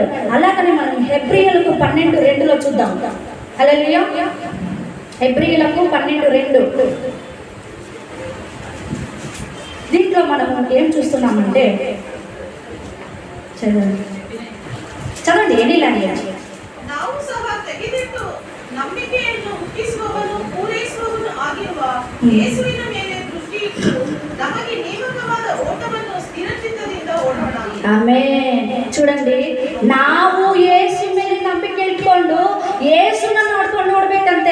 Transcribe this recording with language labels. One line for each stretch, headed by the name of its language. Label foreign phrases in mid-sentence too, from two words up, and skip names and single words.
Telugu: అలాగనే మనం హెబ్రీయులకు 12:2లో చూద్దాం. హల్లెలూయా. హెబ్రీయులకు 12:2. దీంట్లో మనం ఏం చూస్తున్నామంటే, చదవండి
English: any language.
Kannada: ನಾವು ಸಹ ತೆಗೆದಿಟ್ಟು ನಂಬಿಕೆಯನ್ನು ಹುಟ್ಟಿಸುವವನು ಪೂರೈಸುವವನು ಆಗಿರುವ ಯೇಸುವಿನ ಮೇಲೆ ದೃಷ್ಟಿ ಇಟ್ಟು ನಮಗೆ ನೇಮಕವಾದ ಓಟವನ್ನು ಸ್ಥಿರಚಿತ್ತದಿಂದ ಓಡೋಣ. ಆಮೆನ್. చూడండి, ನಾವು ಯೇಸು ಮೇಲೆ ನಂಬಿಕೆ ಇಟ್ಕೊಂಡು ಯೇಸುನ ನೋಡ್ಬೇಕಂತೆ.